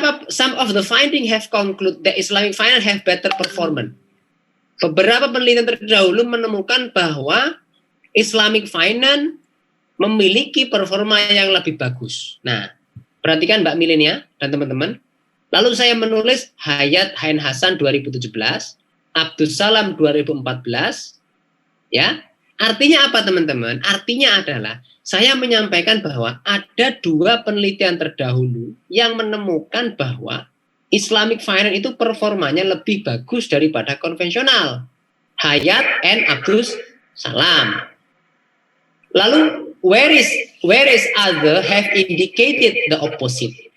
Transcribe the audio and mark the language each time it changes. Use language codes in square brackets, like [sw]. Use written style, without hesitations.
[en] Some of the finding have concluded that Islamic finance have better performance. [id] Beberapa penelitian terdahulu menemukan bahwa Islamic finance memiliki performa yang lebih bagus. Nah, perhatikan Mbak Milenia dan teman-teman. Lalu saya menulis Hayat Hain Hasan 2017, Abdus Salam 2014. Ya, artinya apa teman-teman? Artinya adalah saya menyampaikan bahwa ada dua penelitian terdahulu yang menemukan bahwa Islamic finance itu performanya lebih bagus daripada konvensional. Hayat and Abdus Salam. Lalu [en] where is other have indicated the opposite.